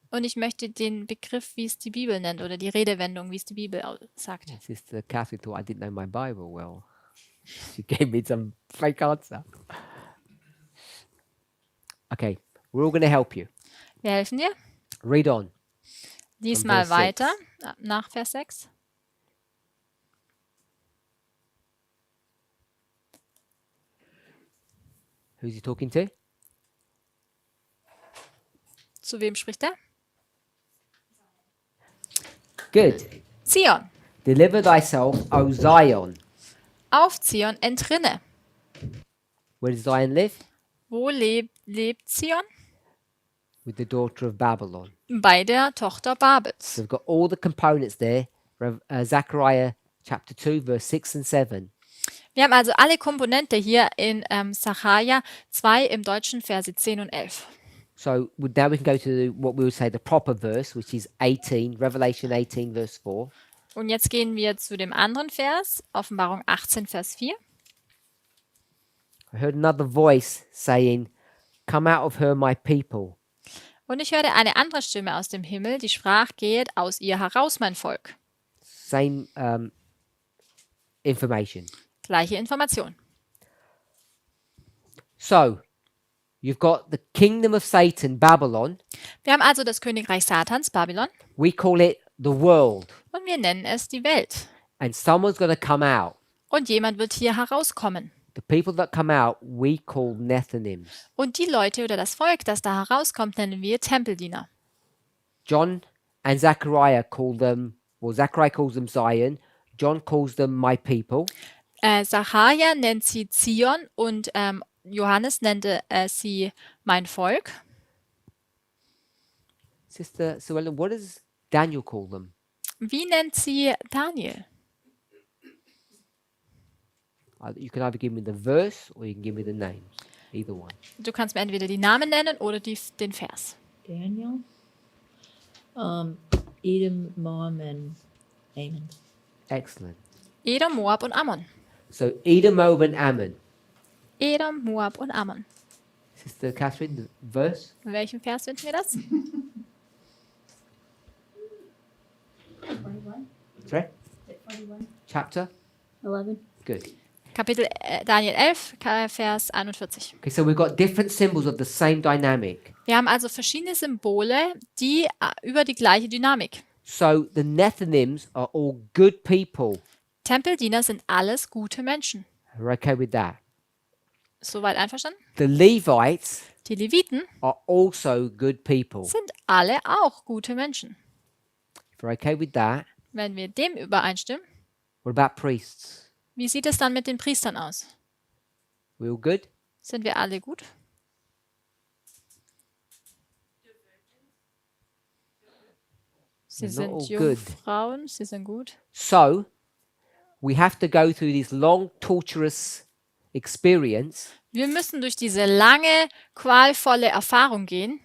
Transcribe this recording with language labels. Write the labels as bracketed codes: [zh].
[de] Und ich möchte den Begriff, wie es die Bibel nennt, oder die Redewendung, wie es die Bibel sagt. [en] Sister Catherine thought I didn't know my Bible well. She gave me some fake answer. Okay, we're all going to help you. [de] Wir helfen dir. [en] Read on. [de] Diesmal Vers 6. weiter, nach Vers 6. [en] Who's he talking to? [de] Zu wem spricht er? [en] Good. Zion. Deliver thyself, O Zion. [de] Auf Zion entrinne. [en] Where does Zion live? [de] Wo lebt Zion? [en] With the daughter of Babylon. [de] Bei der Tochter Babels. [en] So we've got all the components there. Zechariah chapter 2, verse 6 and 7. [de] Wir haben also alle Komponente hier in Sacharja 2 im Deutschen Verse 10 und 11. [en] So now we can go to what we would say the proper verse, which is 18, Revelation 18, verse 4. [de] Und jetzt gehen wir zu dem anderen Vers, Offenbarung 18, Vers 4. [en] I heard another voice saying, "Come out of her, my people." [de] Und ich hörte eine andere Stimme aus dem Himmel, die sprach, geht aus ihr heraus, mein Volk. [en] Same information. [de] Gleiche Information. [en] So you've got the kingdom of Satan, Babylon. [de] Wir haben also das Königreich Satans, Babylon, [en] We call it the world. [de] und wir nennen es die Welt. [en] And someone's going to come out. [de] Und jemand wird hier herauskommen. [en] The people that come out, we call Nethinims. [de] Und die Leute oder das Volk, das da herauskommt, nennen wir Tempeldiener. [en] John and Zechariah call them, well, Zechariah calls them Zion. John calls them my people. [de] Sacharja nennt sie Zion und Johannes nannte sie mein Volk. [en] Sister Suellen, what does Daniel call them? [de] Wie nennt sie Daniel? [en] You can either give me the verse or you can give me the names. Either one. [de] Du kannst mir entweder die Namen nennen oder den Vers. [en] Daniel? Edom, Moab, and Ammon. Excellent. [de] Edom, Moab und Ammon. [en] So Edom, Moab, and Ammon. [de] Edom, Moab und Ammon. [en] Sister Catherine, the verse? [de] In welchem Vers finden wir das? [en] 41. Sorry? Is it 41? Chapter? 11. Good. [de] Kapitel Daniel 11, Vers 41. [en] Okay, so we've got different symbols of the same dynamic. [de] Wir haben also verschiedene Symbole, die über die gleiche Dynamik. [en] So the Nethinims are all good people. [de] Tempeldiener sind alles gute Menschen. [en] We're okay with that. [de] Soweit einverstanden? [en] The Levites [de] Die Leviten [en] are also good people. [de] sind alle auch gute Menschen. [en] If we're okay with that, [de] Wenn wir dem übereinstimmen, [en] what about priests? [de] wie sieht es dann mit den Priestern aus? [en] We all good? [de] Sind wir alle gut? Sie [en] They're not [de] sind [en] all good. [de] Jungfrauen, sie sind gut. [en] So we have to go through this long, torturous experience [de] Wir müssen durch diese lange, qualvolle Erfahrung gehen,